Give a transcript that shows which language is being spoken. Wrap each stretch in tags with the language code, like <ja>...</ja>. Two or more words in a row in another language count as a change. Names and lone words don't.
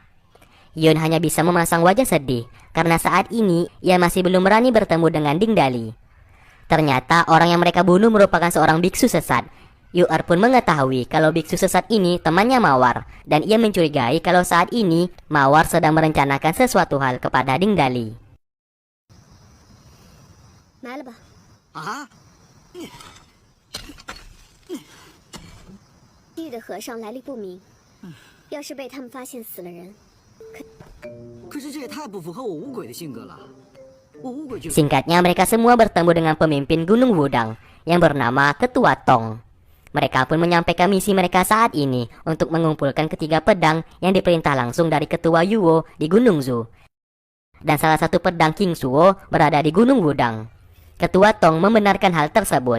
<id>Yun hanya bisa memasang wajah sedih karena saat ini ia masih belum berani bertemu dengan Ding Dali. Ternyata orang yang mereka bunuh merupakan seorang biksu sesat. Yu-er pun mengetahui kalau biksu sesat ini temannya Mawar, dan ia mencurigai kalau saat ini Mawar sedang merencanakan sesuatu hal kepada Ding Dali.</id> <zh>埋了吧。啊！地狱的和尚来历不明，要是被他们发现死了人，可是这也太不符合我五鬼的性格了。我五鬼就</zh> <id>Singkatnya mereka semua bertemu dengan pemimpin Gunung Wudang yang bernama Ketua Tong. Mereka pun menyampaikan misi mereka saat ini untuk mengumpulkan ketiga pedang yang diperintah langsung dari Ketua Yuwo di Gunung Zu. dan salah satu pedang King Suo berada di Gunung Wudang. Ketua Tong membenarkan hal tersebut.</id>